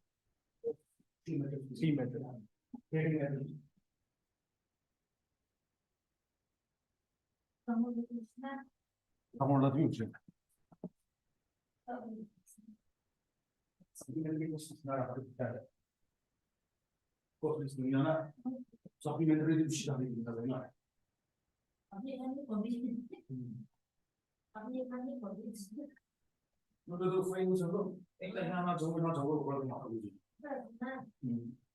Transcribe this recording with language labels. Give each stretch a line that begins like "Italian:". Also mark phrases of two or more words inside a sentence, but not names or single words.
English: 3 minutes. 3 minutes.
Turkish: Tamamladı mı hocam? Supplementary bir şey daha değil.
Korean: 너도 프레임으로 일단 하나 저거 그러고 막 그러지.